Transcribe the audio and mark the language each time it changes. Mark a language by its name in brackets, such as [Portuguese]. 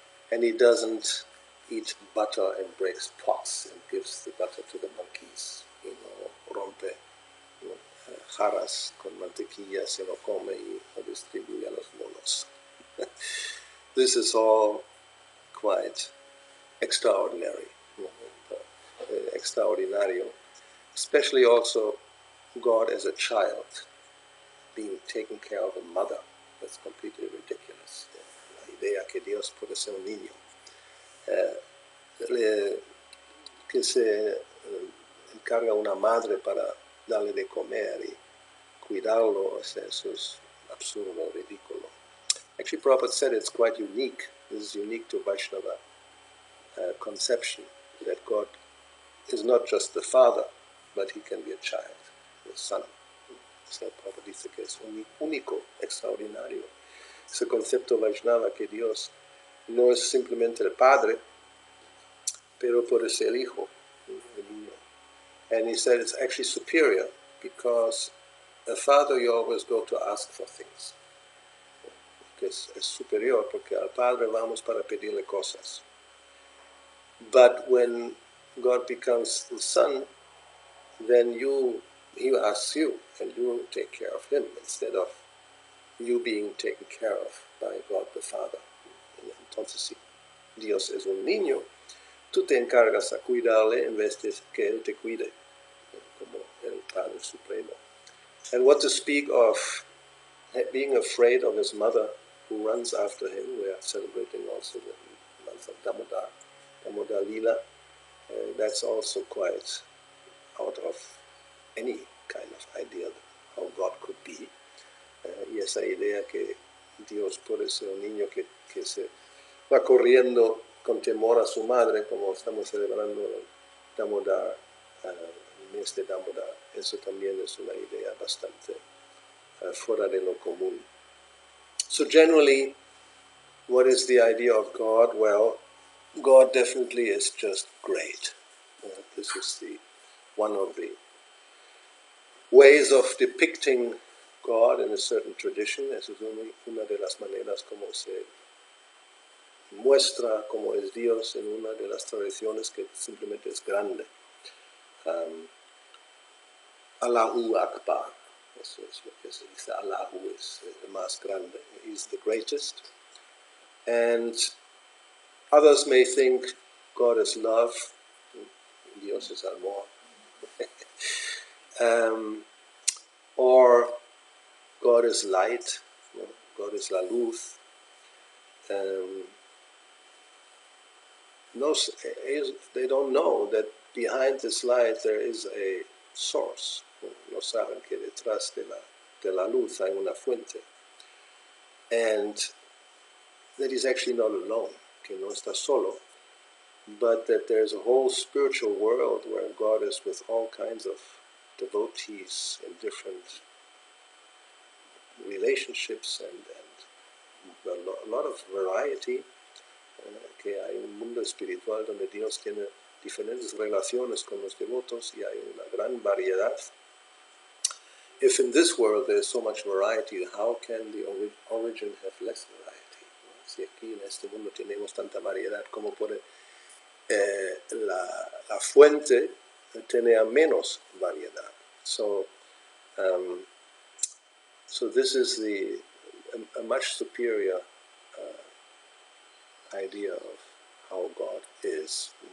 [English] And he doesn't eat butter and breaks pots and gives the butter to the monkeys. [Spanish] Rompe jarras con mantequilla, se lo come y lo distribuye a los monos. [English] This is all quite extraordinary, extraordinario, especially also God as a child being taken care of a mother. That's completely ridiculous. [Spanish] La idea que Dios puede ser un niño, que se encarga una madre para darle de comer y cuidarlo, eso es absurdo, ridículo. [English] Actually, Prabhupada said it's quite unique. This is unique to Vaishnava conception, that God is not just the father, but he can be a child, the son. [Spanish] So Prabhupada dice que es único, extraordinario. Ese concepto Vaishnava que Dios no es simplemente el padre, pero puede ser el hijo, el niño. [English] And he said it's actually superior because a father you always go to ask for things. [Spanish] Que es superior porque al padre vamos para pedirle cosas. [English] But when God becomes the son, then he asks you and you take care of him instead of you being taken care of by God the Father. [Spanish] Entonces, si Dios es un niño, tú te encargas a cuidarle en vez de que él te cuide, como el Padre Supremo. [English] And what to speak of being afraid of his mother who runs after him. We are celebrating also the month of Damodar Lila. That's also quite out of any kind of idea of how God could be. [Spanish] Y esa idea que Dios puede ser un niño que se va corriendo con temor a su madre, como estamos celebrando el Damodar, el mes de Damodar, eso también es una idea bastante fuera de lo común. [English] So generally, what is the idea of God? Well, God definitely is just great. This is one of the ways of depicting God in a certain tradition. [Spanish] Esa es una de las maneras como se muestra cómo es Dios en una de las tradiciones que simplemente es grande. [Arabic] Allahu Akbar. [Spanish] Eso es lo que se dice. Allahu es el más grande. [English] He's the greatest. And others may think God is love. [Spanish] Dios es amor. [English] Or God is light, God is [Spanish] la luz. [English] No, they don't know that behind this light there is a source. [Spanish] No saben que detrás de la luz hay una fuente. [English] And that he's actually not alone, [Spanish] que no está solo, [English] but that there's a whole spiritual world where God is with all kinds of devotees in different relationships and a lot of variety, [Spanish] que hay un mundo espiritual donde Dios tiene diferentes relaciones con los devotos y hay una gran variedad. [English] If in this world there is so much variety, how can the origin have less variety? [Spanish] Si aquí en este mundo tenemos tanta variedad, ¿cómo puede la fuente tener menos variedad? [English] So this is a much superior idea of how God is.